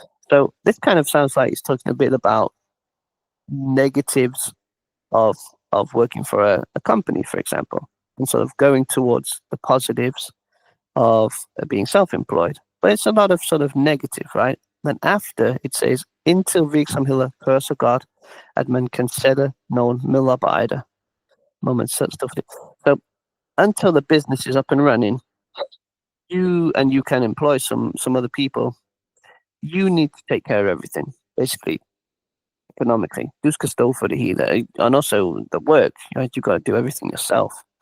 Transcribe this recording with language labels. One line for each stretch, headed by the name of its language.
English: So this kind of sounds like it's talking a bit about negatives of working for a company, for example, and sort of going towards the positives of being self-employed. But it's a lot of sort of negative, right? Then after it says,
Danish: indtil virksomheder kører så godt, at man kan sætte nogle medarbejdere.
English: So until the business is up and running, you can employ some other people. You need to take care of everything, basically, economically.
Danish: Du skal stå for det hele,
English: and also the work. Right? You got to do everything yourself.